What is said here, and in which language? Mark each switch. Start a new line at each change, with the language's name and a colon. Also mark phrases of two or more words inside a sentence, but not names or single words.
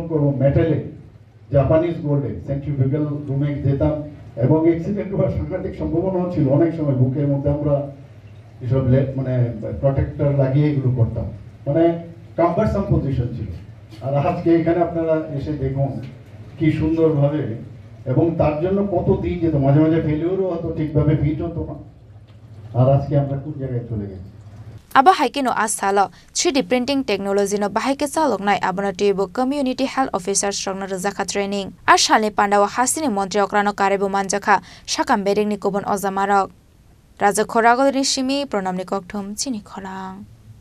Bangla: করবো মেটালে জাপানিজ গোল্ডে সেন্ট্রিফিউগাল রুমে যেতাম এবং অ্যাক্সিডেন্ট হওয়ার সাংঘাতিক সম্ভাবনাও ছিল অনেক সময় বুকের মধ্যে আমরা এসব মানে প্রোটেক্টর লাগিয়ে এগুলো করতাম মানে
English: cumbersome position
Bangla: ছিল আর আজকে এখানে আপনারা এসে দেখুন কি সুন্দরভাবে এবং তার জন্য কত দিন যেত মাঝে মাঝে ফেলিওরও হতো ঠিকভাবে ফিট হতো না আর আজকে আমরা কোন জায়গায় চলে গেছি
Kok Borok: Aba haikino asalo
English: 3D printing technology
Kok Borok: no bahaike saloknai abono tibo
English: community health officer
Kok Borok: strongna Rwkha training ar shalni pandawa Hasteni Mantri Okra no karebo manjakha shakam bereng ni kobon ozamarok raja khoragol rishimi pranamni kokthum chini kholang